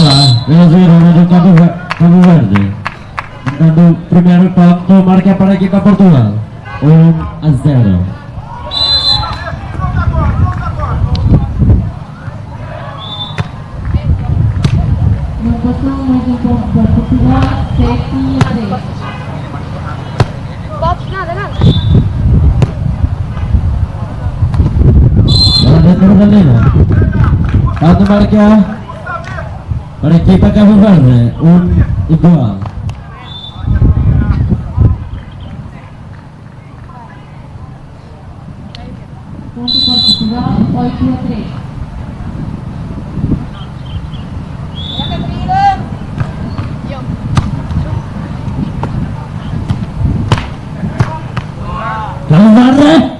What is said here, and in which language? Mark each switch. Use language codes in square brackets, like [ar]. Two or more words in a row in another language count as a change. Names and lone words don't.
[pt] Eles viram do Cabo Verde. dando o primeiro ponto, marca para a equipa Portugal. 1-0. Não passou mais um ponto para Portugal, 7-3. [id] Lanjut pertandingan. [pt] Satu marka para a equipa Cabo Verde, 1-2. Ponto para Portugal, 8-3. Cabo Verde.